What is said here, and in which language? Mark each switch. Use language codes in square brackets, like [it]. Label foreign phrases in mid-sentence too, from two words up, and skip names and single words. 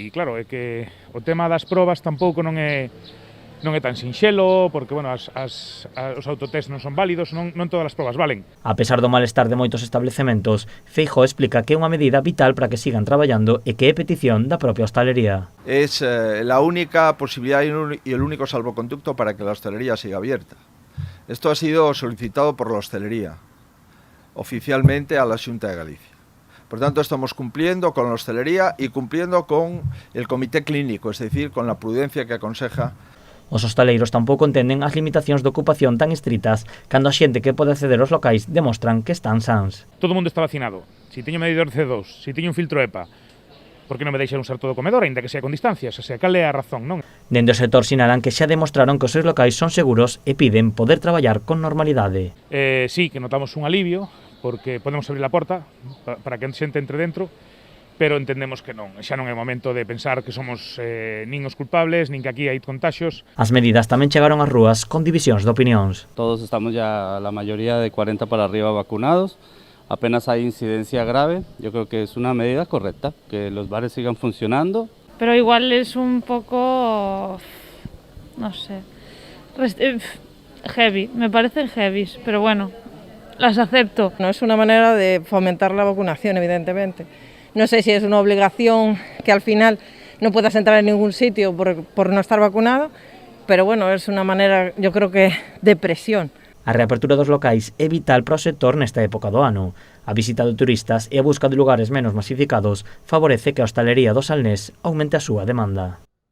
[gl] E claro, é que o tema das probas tampouco non é tan sinxelo, porque bueno, os autotest non son válidos, non todas as probas valen. A pesar do malestar de moitos establecementos, Feijóo explica que é unha medida vital para que sigan traballando e que é petición da propia hostalería. [es] Es la única posibilidad y el único salvoconducto para que la hostelería siga abierta. Esto ha sido solicitado por la hostelería, oficialmente a la Xunta de Galicia. Por tanto, estamos cumpliendo con la hostelería y cumpliendo con el comité clínico, es decir, con la prudencia que aconseja. [gl] Os hostaleiros tampouco entenden as limitacións de ocupación tan estritas cando a xente que pode acceder aos locais demostran que están sans. Todo o mundo está vacinado. Si teño medidor C2, si teño un filtro EPA, por que non me deixan usar todo o comedor, ainda que sea con distancias? O sea, cal é a razón, non? Dende o sector sinalan que xa demostraron que os seus locais son seguros e piden poder traballar con normalidade. Sí, que notamos un alivio, porque podemos abrir a porta para que a xente entre dentro, pero entendemos que non, xa non é momento de pensar que somos nin os culpables, nin que aquí hai contaxios. As medidas tamén chegaron ás rúas con divisións de opinións. [es] Todos estamos ya, la mayoría de 40 para arriba vacunados, apenas hay incidencia grave, yo creo que es una medida correcta, que los bares sigan funcionando. Pero igual es un poco, no sé, heavy, me parecen heavies, pero bueno, las acepto. No es una manera de fomentar la vacunación, evidentemente. No sé si es una obligación que al final no puedas entrar en ningún sitio por no estar vacunado, pero bueno, es una manera, yo creo que, de presión. [gl] A reapertura dos locais é vital para o sector nesta época do ano. A visita de turistas e a busca de lugares menos masificados favorece que a hostalería do Salnés aumente a súa demanda.